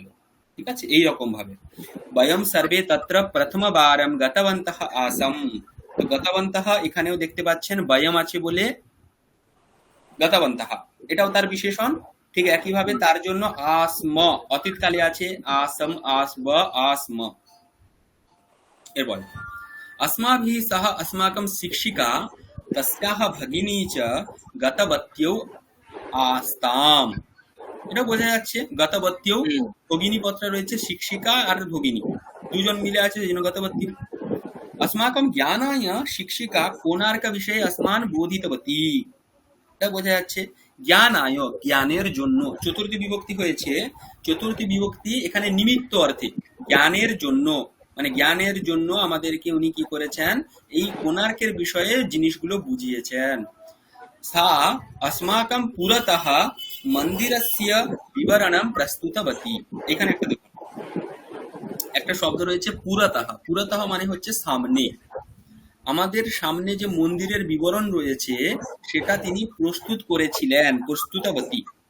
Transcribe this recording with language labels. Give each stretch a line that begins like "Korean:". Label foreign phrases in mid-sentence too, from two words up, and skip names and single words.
Bangla: ঠিক আছে, এই রকম ভাবে
Sanskrit: বয়ম সর্বে তত্র প্রথমবারম গতবন্তঃ আসম।
Bangla: তো গতবন্তঃ এখানেও দেখতে পাচ্ছেন বয়ম আছে বলে গতবন্তঃ, এটাও তার বিশেষণ। ঠিক একইভাবে তার জন্য আস্ম অতীতকালে আছে,
Sanskrit: আসম, আসব, আস্ম। এরপর अस्माभिः सह अस्माकं शिक्षिका तस्याः भगिनी च गतवत्यौ आस्ताम।
Bangla: এটা বোঝা যাচ্ছে গতবত্যৌ, হুম। ভগিনী পত্র রয়েছে, শিক্ষিকা আর ভগিনী দুজন মিলে আছে, এই জন্য গতবত্যৌ।
Sanskrit: अस्माकं ज्ञानाय शिक्षिका कोणार्क विषये अस्मान् बोधितवती।
Bangla: এটা বোঝা যাচ্ছে জ্ঞানায়, জ্ঞানের জন্য। চতুর্থী বিভক্তি হয়েছে, চতুর্থী বিভক্তি এখানে নিমিত্ত অর্থে, জ্ঞানের জন্য, মানে জ্ঞানের জন্য আমাদেরকে উনি কি করেছেন, এই কোণার্কের বিষয়ে জিনিসগুলো বুঝিয়েছেন।
Sanskrit: सा अस्माकं पुरतः মন্দিরস্য বিবরণম প্রস্তুতবতী।
Bangla: এখানে একটা দেখুন, একটা শব্দ রয়েছে পুরতঃ। পুরতঃ মানে হচ্ছে সামনে, আমাদের সামনে যে মন্দিরের বিবরণ রয়েছে সেটা তিনি প্রস্তুত করেছিলেন, প্রস্তুতবতী।